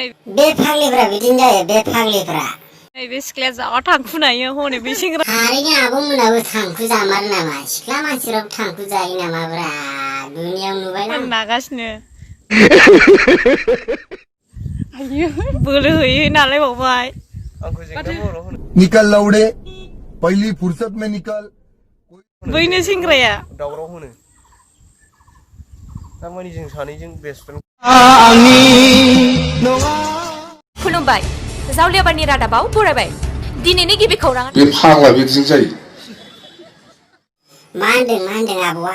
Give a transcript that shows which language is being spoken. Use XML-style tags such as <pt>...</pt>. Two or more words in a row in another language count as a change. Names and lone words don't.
<brx>बे फाग्लिफ्रा बिदिनो जायो बे फाग्लिफ्रा। नैबे सिख्लाया जा थांखुनायो हनै बे सेंग्रा थारैनो आब'मोनाबो थांखु जामारो नामा? सिख्ला मानसिफ्राबो थांखु जायो नामाब्रा? दुनियाव नुबायना नागासिनो आयो बोलो होयो नालाय बावबाय।</brx> <hi>निकल लौड़े पहली फुर्सत में निकल।</hi> <brx>बैनो सेंग्राया दावराव होनो थारमाने जों सानैजों</brx> <en>best friend.</en> <brx>खुलुमबाय जावलियाबारनि रादाबाव बरायबाय। दिनैनि गिबि खौरां बे फाग्ला बिदिजों जायो। मा होनदों आब'आ?</brx>